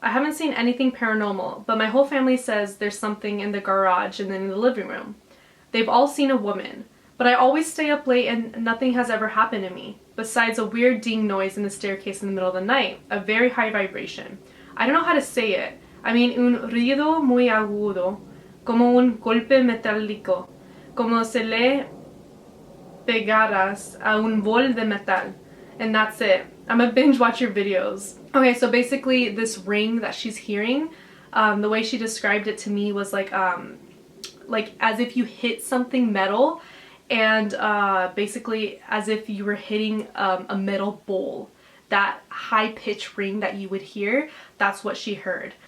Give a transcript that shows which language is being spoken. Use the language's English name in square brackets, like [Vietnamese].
[English] I haven't seen anything paranormal, but my whole family says there's something in the garage and then in the living room. They've all seen a woman, but I always stay up late and nothing has ever happened to me, besides a weird ding noise in the staircase in the middle of the night, a very high vibration. I don't know how to say it. I mean, [Spanish] un ruido muy agudo, como un golpe metálico, como se le pegaras a un bol de metal. [English] And that's it. I'm gonna binge watch your videos. Okay, so basically this ring that she's hearing, the way she described it to me was like as if you hit something metal, and basically as if you were hitting a metal bowl. That high-pitched ring that you would hear, that's what she heard.